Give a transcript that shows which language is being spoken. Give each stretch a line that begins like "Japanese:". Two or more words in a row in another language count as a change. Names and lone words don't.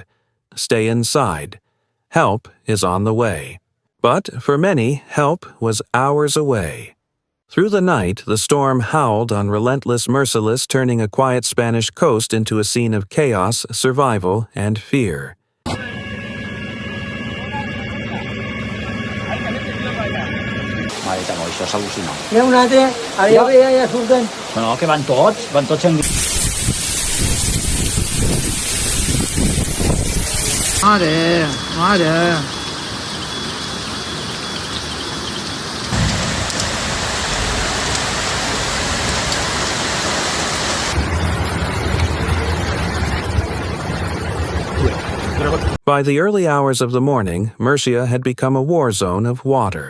English: Stay inside. Help is on the way. But for many, help was hours away. Through the night, the storm howled on relentless, merciless, turning a quiet Spanish coast into a scene of chaos, survival, and fear.
Catalan: Això és al·lucinant. Hi ha un altre, ara ja surten. No, que van tots en... Mare.
English: By the early hours of the morning, Murcia had become a war zone of water.